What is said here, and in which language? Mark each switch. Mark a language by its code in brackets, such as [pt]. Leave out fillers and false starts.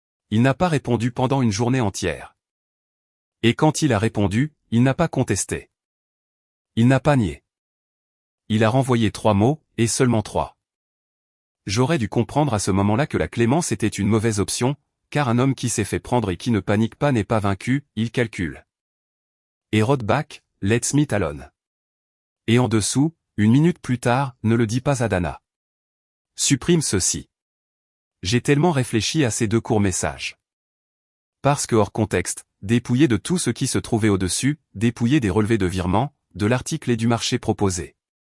[fr] Il n'a pas répondu pendant une journée entière. Et quand il a répondu, il n'a pas contesté. Il n'a pas nié. Il a renvoyé 3 mots, et seulement 3. J'aurais dû comprendre à ce moment-là que la clémence était une mauvaise option, car un homme qui s'est fait prendre et qui ne panique pas n'est pas vaincu, il calcule. [en] Et wrote back, let's meet alone. [fr] Et en dessous, 1 minute plus tard, ne le dis pas à Dana. Supprime ceci. J'ai tellement réfléchi à ces 2 courts messages. Parce que hors contexte, dépouillé de tout ce qui se trouvait au-dessus, dépouillé des relevés de virement, de l'article et du marché proposé.